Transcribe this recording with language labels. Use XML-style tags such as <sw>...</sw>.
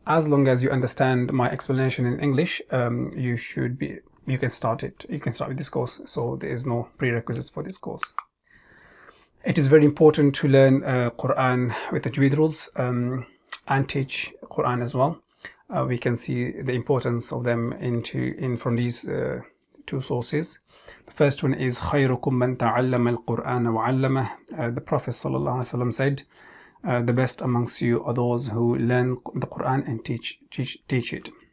<en>As long as you understand my explanation in English, you can start it. You can start with this course. So there is no prerequisites for this course. It is very important to learn Quran with the Tajweed rules and teach Quran as well. We can see the importance of them from these two sources. The first one is</en> <ar>خيركم من تعلم القرآن وعلمه.</ar> <en>The Prophet ﷺ said, the best amongst you are those who learn the Quran and teach it.</en>